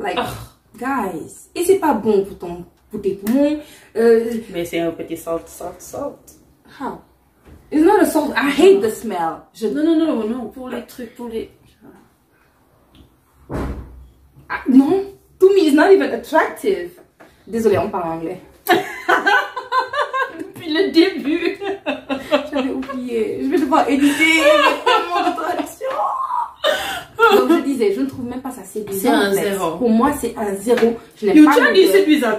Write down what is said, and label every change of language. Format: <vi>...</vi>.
<en>Like, guys,</en> <fr>et c'est pas bon pour tes poumons. Mais c'est un petit salt.</fr> <en>How? It's not a salt. I hate the smell.</en> <fr>Non, pour les trucs, pour les...</fr> <en>Non, to me, it's not even attractive.</en> <fr>Désolée, on parle anglais. Depuis le début. J'avais oublié. Je vais devoir éditer mon traduction. Donc je disais, je ne trouve même pas ça séduisant. C'est un 0. Pour moi, c'est un 0. Je n'aime pas. Tu as dit séduisant.</fr>